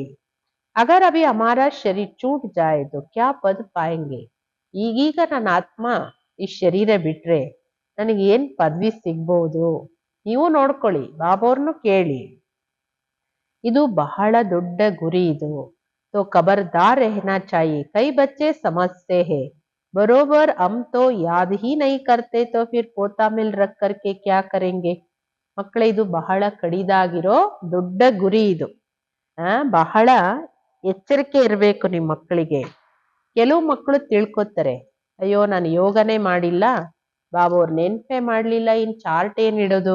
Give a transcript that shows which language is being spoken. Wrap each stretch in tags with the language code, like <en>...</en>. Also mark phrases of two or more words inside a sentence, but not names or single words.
<hi>अगर अभी हमारा शरीर छूट जाए तो क्या पद पाएंगे.</hi> <kn>ಈಗೀಗ ನನ್ನ ಆತ್ಮ ಈ ಶರೀರ ಬಿಟ್ರೆ ನನಗೆ ಏನ್ ಪದವಿ ಸಿಗ್ಬಹುದು. ನೀವು ನೋಡ್ಕೊಳ್ಳಿ, ಬಾಬೋರ್ನು ಕೇಳಿ. ಇದು ಬಹಳ ದೊಡ್ಡ ಗುರಿ ಇದು.</kn> <hi>तो खबरदार रहना चाहिए. कई बच्चे समझते हैं बरोबर हम तो याद ही नहीं करते तो फिर पोता मिल रख करके क्या करेंगे.</hi> <kn>ಮಕ್ಕಳೇ, ಇದು ಬಹಳ ಕಡಿದಾಗಿರೋ ದೊಡ್ಡ ಗುರಿ ಇದು. ಬಹಳ ಎಚ್ಚರಿಕೆ ಇರಬೇಕು ನಿಮ್ಮ ಮಕ್ಕಳಿಗೆ. ಕೆಲವು ಮಕ್ಕಳು ತಿಳ್ಕೊತಾರೆ, ಅಯ್ಯೋ ನಾನು ಯೋಗನೇ ಮಾಡಿಲ್ಲ, ಬಾಬೋರ್ ನೆನ್ಪೆ ಮಾಡ್ಲಿಲ್ಲ, ಇನ್ ಚಾರ್ಟ್ ಏನ್ ಇಡೋದು.</kn>